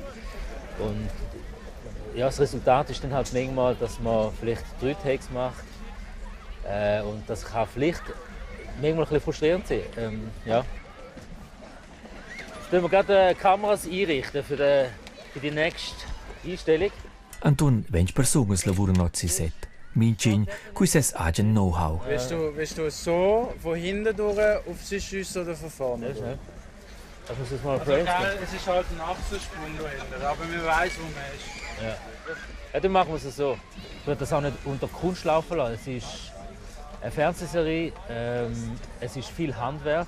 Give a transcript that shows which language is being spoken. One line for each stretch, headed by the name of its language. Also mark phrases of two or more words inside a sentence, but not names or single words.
German: Und ja, das Resultat ist dann halt manchmal, dass man vielleicht 3 Takes macht. Und das kann vielleicht manchmal ein bisschen frustrierend sein. Ja. Jetzt müssen wir gerade Kameras einrichten für die nächste Einstellung. Anton, wenn personas lavoro not si set, mincin, qui ses agen know-how. Willst du so von hinten durch auf sie schiessen oder von vorne? Ja, das muss jetzt mal also, es ist halt ein Achsensprung da hinten, aber wir wissen, wo man ist. Ja. Ja, dann machen wir es so. Ich würde das auch nicht unter Kunst laufen lassen. Es ist eine Fernsehserie, es ist viel Handwerk.